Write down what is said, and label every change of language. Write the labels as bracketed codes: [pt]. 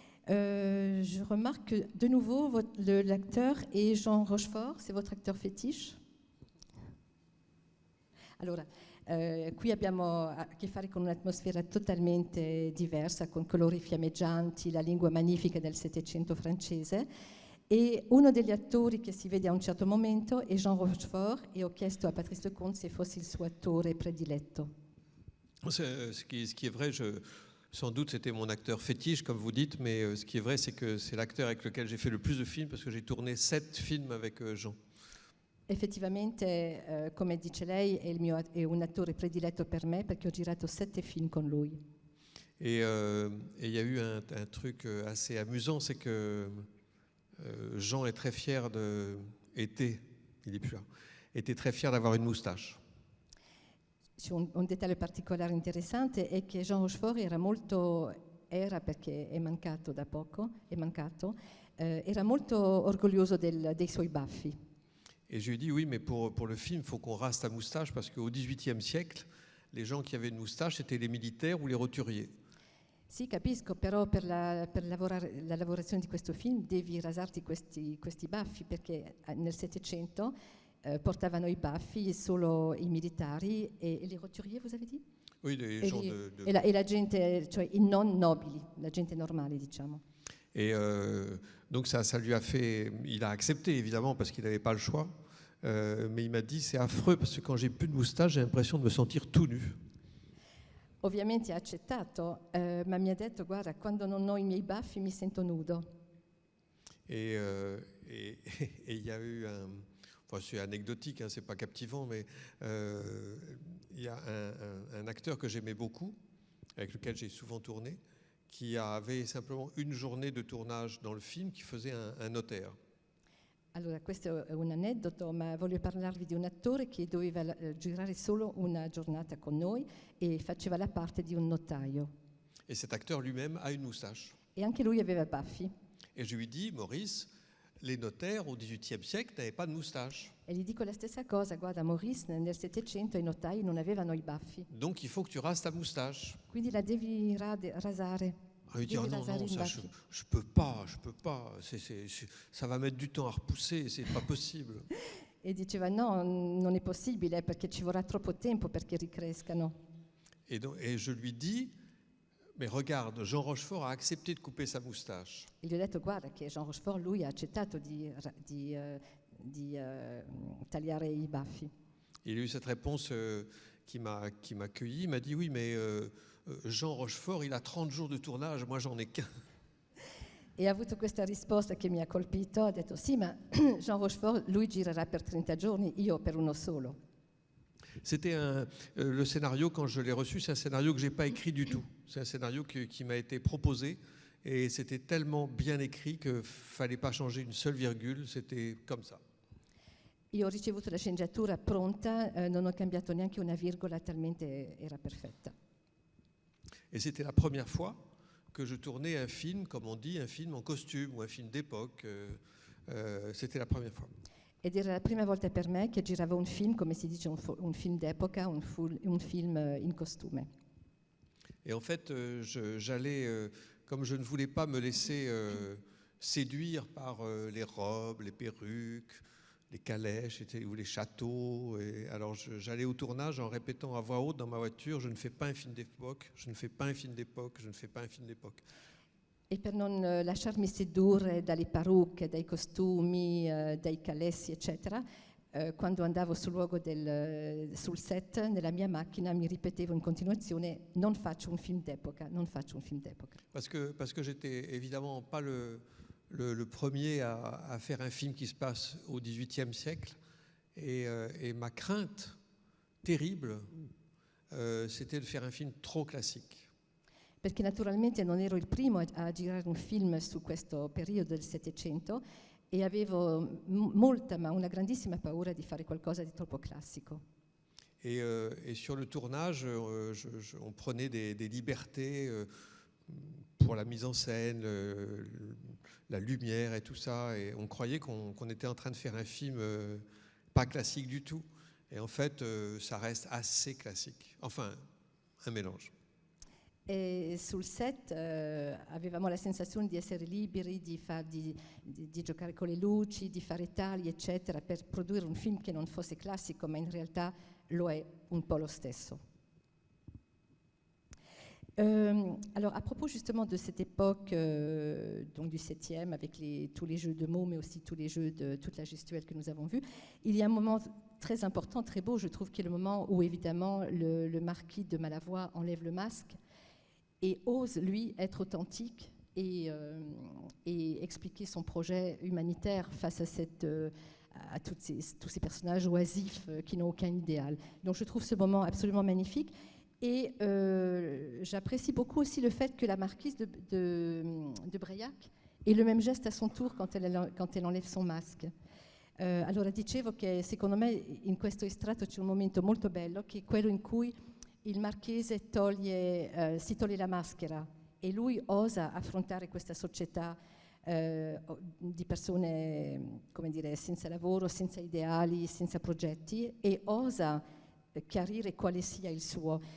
[fr] Je remarque que de nouveau l'acteur est Jean Rochefort, c'est votre acteur fétiche. [it] Allora, qui abbiamo a che fare con un'atmosfera totalmente diversa, con colori fiammeggianti, la lingua magnifica del Settecento francese, e uno degli attori che si vede a un certo momento è Jean Rochefort, e ho chiesto a Patrice Lecomte se fosse il suo attore prediletto. [fr] Ce qui est vrai, sans doute c'était mon acteur fétiche, comme vous dites, mais ce qui est vrai, c'est que c'est l'acteur avec lequel j'ai fait le plus de films, parce que j'ai tourné 7 films avec Jean. [it] Effettivamente, come dice lei, è un attore prediletto per me perché ho girato 7 film con lui. [fr] Et il y a eu un truc assez amusant, c'est que Jean est très fier était très fier d'avoir une moustache. [it] C'è un dettaglio particolare interessante è che Jean Rochefort era perché è mancato da poco, era molto orgoglioso dei suoi baffi. [fr] Et je lui ai dit, oui, mais pour le film, il faut qu'on rase ta moustache, parce qu'au XVIIIe siècle, les gens qui avaient une moustache, c'était les militaires ou les roturiers. [it] Sì, capisco, però per la lavorazione di questo film devi rasarti questi baffi, perché nel Settecento portavano i baffi solo i militari e [fr] les roturiers, vous avez dit? Oui, les gens [it] e la gente, cioè i non nobili, la gente normale, diciamo. [fr] Et donc ça lui a fait... Il a accepté, évidemment, parce qu'il n'avait pas le choix. Mais il m'a dit, c'est affreux, parce que quand j'ai plus de moustache, j'ai l'impression de me sentir tout nu. [it] Ovviamente ha accettato, ma mi ha detto, guarda, quando non ho i miei baffi mi sento nudo. [fr] Et il y a eu enfin c'est anecdotique, hein, c'est pas captivant, mais il y a un acteur que j'aimais beaucoup, avec lequel j'ai souvent tourné, qui avait simplement une journée de tournage dans le film, qui faisait un notaire. [it] Allora, questo è un aneddoto, ma voglio parlarvi di un attore che doveva girare solo una giornata con noi e faceva la parte di un notaio. [fr] Et cet acteur lui-même a une moustache. [it] E anche lui aveva baffi. [fr] Et je lui dis, Maurice, les notaires au XVIIIe siècle n'avaient pas de moustache. [it] E gli dico la stessa cosa, guarda Maurice, nel Settecento i notai non avevano i baffi. [fr] Donc il faut que tu rases ta moustache. [it] Quindi la devi rasare. [fr] Ah, il dit, oh non, [it] rasare [fr] non, [it] i [fr] ça, [it] baffi. [fr] je peux pas. Ça va mettre du temps à repousser, c'est pas possible. [it] E diceva no, non è possibile perché ci vorrà troppo tempo perché ricrescano. [fr] Et je lui dis, mais regarde, Jean Rochefort a accepté de couper sa moustache. [it] E gli ho detto guarda che Jean Rochefort lui ha accettato di tagliare i baffi. [fr] Il a eu cette réponse qui m'a accueilli. Il m'a dit, oui, mais Jean Rochefort, il a 30 jours de tournage, moi j'en ai qu'un. [it] E ha avuto questa risposta che mi ha colpito, ha detto sì, ma Jean Rochefort lui girerà per 30 giorni, io per uno solo. [fr] C'était le scénario, quand je l'ai reçu, c'est un scénario que je n'ai pas écrit du tout. C'est un scénario qui m'a été proposé et c'était tellement bien écrit qu'il ne fallait pas changer une seule virgule, c'était comme ça. [it] Io ho ricevuto la sceneggiatura pronta, non ho cambiato neanche una virgola, talmente era perfetta. [fr] Et c'était la première fois que je tournais un film, comme on dit, un film en costume ou un film d'époque. C'était la première fois. [it] Ed era la prima volta per me che giravo un film, come si dice, un film d'epoca, un film in costume. [fr] Et en fait, j'allais, comme je ne voulais pas me laisser séduire par les robes, les perruques, les calèches ou les châteaux. Et alors j'allais au tournage en répétant à voix haute dans ma voiture, je ne fais pas un film d'époque, je ne fais pas un film d'époque, je ne fais pas un film d'époque. [it] E per non lasciarmi sedurre dalle parrucche, dai costumi, dai calessi, eccetera, quando andavo sul set, nella mia macchina, mi ripetevo in continuazione: non faccio un film d'epoca, non faccio un film d'epoca. [fr] Parce que j'étais évidemment pas le premier à faire un film qui se passe au XVIIIe siècle. Et ma crainte terrible, c'était de faire un film trop classique. [it] Perché naturalmente non ero il primo a girare un film su questo periodo del Settecento e avevo molta, ma una grandissima paura di fare qualcosa di troppo classico. [fr] Et sur le tournage, on prenait des libertés pour la mise en scène, la lumière et tout ça. Et on croyait qu'on était en train de faire un film pas classique du tout. Et en fait, ça reste assez classique. Enfin, un mélange. [it] E sul set avevamo la sensazione di essere liberi, di giocare con le luci, di fare tagli, eccetera, per produrre un film che non fosse classico, ma in realtà lo è un po' lo stesso. [fr] Alors, à propos justement de cette époque, donc du 7e, avec tous les jeux de mots, mais aussi tous les jeux de toute la gestuelle que nous avons vus, il y a un moment très important, très beau, je trouve, qui est le moment où, évidemment, le marquis de Malavoie enlève le masque et ose, lui, être authentique et expliquer son projet humanitaire face à tous ces personnages oisifs qui n'ont aucun idéal. Donc je trouve ce moment absolument magnifique. Et j'apprécie beaucoup aussi le fait que la marquise de Breilhac ait le même geste à son tour quand elle enlève son masque. [it] Allora dicevo che secondo me in questo estratto c'è un momento molto bello, che è quello in cui il marchese si toglie la maschera e lui osa affrontare questa società di persone, come dire, senza lavoro, senza ideali, senza progetti, e osa chiarire quale sia il suo.